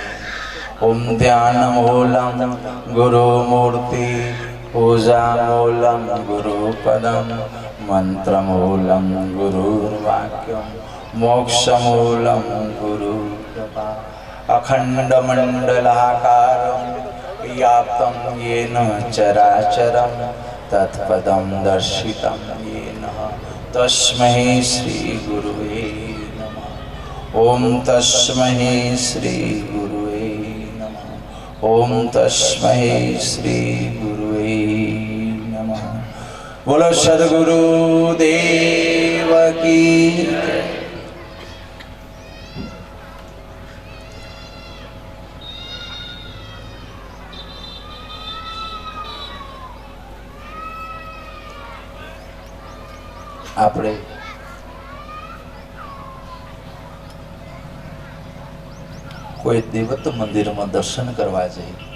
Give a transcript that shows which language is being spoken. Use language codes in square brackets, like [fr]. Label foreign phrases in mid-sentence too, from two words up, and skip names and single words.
[sa] ओम ध्यानमूलं गुरुमूर्ति पूजामूलं गुरुपदं मंत्रमूलं गुरुर्वाक्यं मोक्षमूलं गुरुकृपा अखण्डमण्डलाकारं व्याप्तं येन चराचरं तत्पदं दर्शितं येन तस्मै श्री गुरुवे नमः। ओम तस्मै श्री गुरुवे नमः। ओम तस्मै श्री गुरुवे नमः। [hi] बोलो सद्गुरु देव की। [gu] આપણે કોઈ દેવત મંદિરમાં દર્શન કરવા જઈએ,